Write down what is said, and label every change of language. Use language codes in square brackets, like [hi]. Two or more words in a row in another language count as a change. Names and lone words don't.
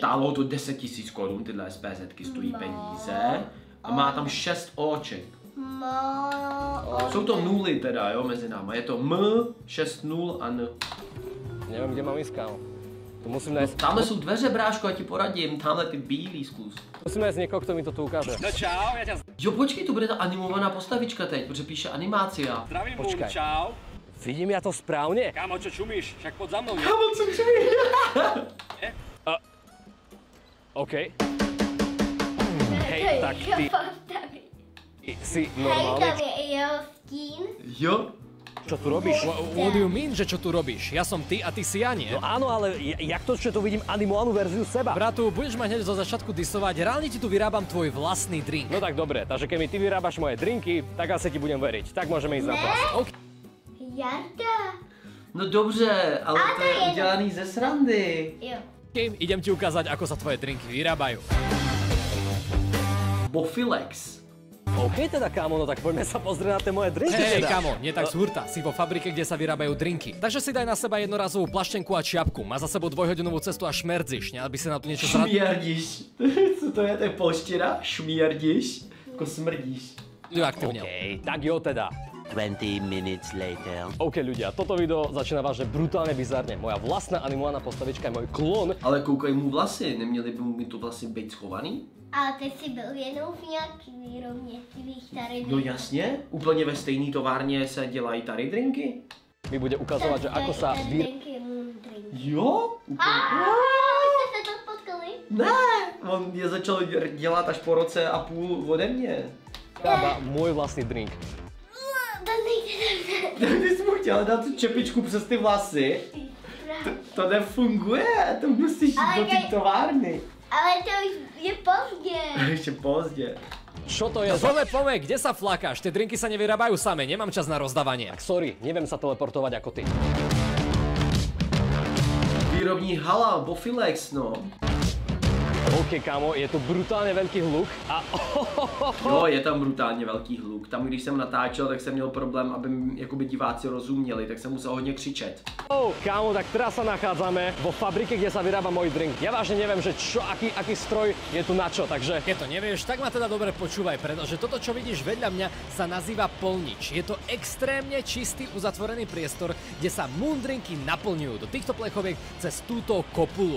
[cs] Stálo to 10 000 korun, tyhle SPZ-ky stojí peníze. A má tam 6 oček. Jsou to nuly teda, jo, mezi náma. Je to M, 6 0 a N. [sk] Neviem, kde mám ísť, kámo. Tu musím nájsť... [cs] Tamhle jsou dveře, bráško, já ti poradím. Tamhle ty bílý zkus. [sk] Musím nájsť niekoho, kto mi to tu ukáže. No čau, ja ťa [cs] Jo, počkej, to bude ta animovaná postavička teď, protože píše animácia. [sk] zdravím, Moon, Počkaj. čau. Vidím ja to správne? Kámo, čo čumíš? Však poď za mnou, ne? [cs] Kámo, co čumí? [sk] OK. Hej, tak ty si Hej, normálny. [cs] tam je i jeho stín. Jo. [sk] Čo tu robíš? [en] What do you mean, [sk] že čo tu robíš? Ja som ty a ty si ja, nie? No áno, ale jak to, že tu vidím animovanú verziu seba? Bratu, budeš ma hneď zo začiatku disovať, reálne ti tu vyrábam tvoj vlastný drink. No tak dobre, takže keď mi ty vyrábaš moje drinky, tak asi ti budem veriť. Tak môžeme ísť na plas. OK. Jarda. [cs] No dobře, ale A to to je je udělaný ze srandy. Jo. [sk] Idem ti ukázať, ako sa tvoje drinky vyrábajú. Bofilex. OK teda, kámo, no tak poďme sa pozrieť na tie moje drinky Hej, teda. kamo, nie tak z hurta, si vo fabrike, kde sa vyrábajú drinky. Takže si daj na seba jednorazovú plaštenku a čiapku. Má za sebou 2-hodinovú cestu a šmerdziš, ne? Aby si na to niečo Šmierdiš. [cs] Co to je? To je polština? Šmierdiš? Jako smrdíš. [sk] aktívne. [cs] OK, tak jo teda. [en] 20 minutes later. [sk] OK ľudia, toto video začína vážne brutálne bizarne. Moja vlastná animovaná postavička je môj klon. [cs] Ale koukaj mu vlasy, neměly by mu to vlasy být schovaný? Ale ty jsi byl jenom v nějaký výrobně tvých tady. No jasně, úplně ve stejné továrně se dělají tady drinky. [sk] Mi bude ukazovať, že ako sa [cs] Ten drink je můj drink. Jo? Úplně. Jste se to potkali? Ne, on je začal dělat až po roce a půl ode mě. [sk] vyrába môj vlastný drink. [cs] To nejde. Ty jsi mu chtěla dát tu čepičku přes ty vlasy? To nefunguje, to musíš Ale do té kaj- továrny. Ale to už je pozdě. Ještě pozdě. [sk] Čo to je No za... pome, kde sa flakáš? Tie drinky sa nevyrábajú same, nemám čas na rozdávanie. Tak sorry, neviem sa teleportovať ako ty. [cs] Výrobní hala, Bofilex, no. [sk] OK, kámo, je tu brutálne veľký hluk a... [cs] Jo, je tam brutálně velký hluk. Tam, když jsem natáčel, tak jsem měl problém, aby jakoby diváci rozuměli, tak jsem musel hodně křičet. [sk] Kámo, tak teraz sa nachádzame vo fabrike, kde sa vyrába môj drink. Ja vážne neviem, že čo, aký stroj je tu na čo, takže... Keď to nevieš, tak ma teda dobre počúvaj, pretože toto, čo vidíš vedľa mňa, sa nazýva polnič. Je to extrémne čistý uzatvorený priestor, kde sa moon drinky naplňujú do týchto plechoviek cez túto kopulu.